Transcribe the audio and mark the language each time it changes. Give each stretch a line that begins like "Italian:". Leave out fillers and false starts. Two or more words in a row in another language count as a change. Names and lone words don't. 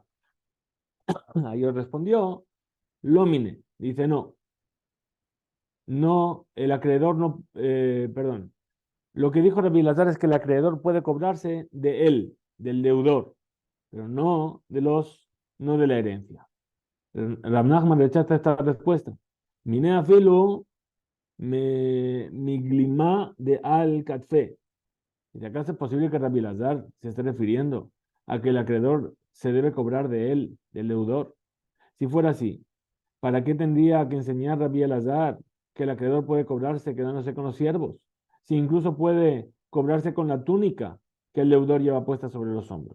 Spanish: Ahí él respondió, Lómine, dice no, el acreedor no, perdón, lo que dijo Rabbi Elazar es que el acreedor puede cobrarse de él, del deudor, pero no de la herencia. Rab Nachman rechaza esta respuesta.
Aramaic: מיניה אפילו מגלימא דעל כתפיה.
Spanish: ¿Y acaso es posible que Rabbi Elazar se esté refiriendo a que el acreedor se debe cobrar de él, del deudor? Si fuera así, ¿para qué tendría que enseñar Rabbi Elazar que el acreedor puede cobrarse quedándose con los siervos? Si incluso puede cobrarse con la túnica que el deudor lleva puesta sobre los hombros.